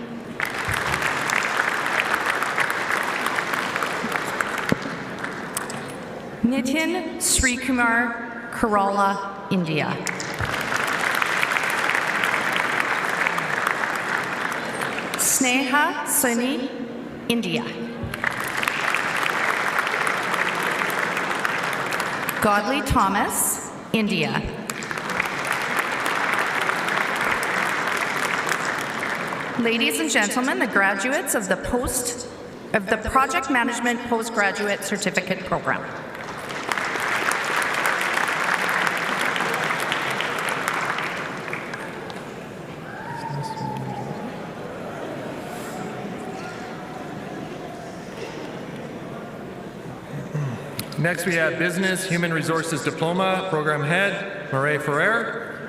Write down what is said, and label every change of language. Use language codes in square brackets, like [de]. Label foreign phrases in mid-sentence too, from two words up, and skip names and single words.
[en] Nitin Srikumar, Kerala, India. Sneha Soni, India. Godley Thomas, India. Ladies and gentlemen, the graduates of the Project Management Postgraduate Certificate Program. Next, we have Business Human Resources Diploma Program Head, Marie Ferrer.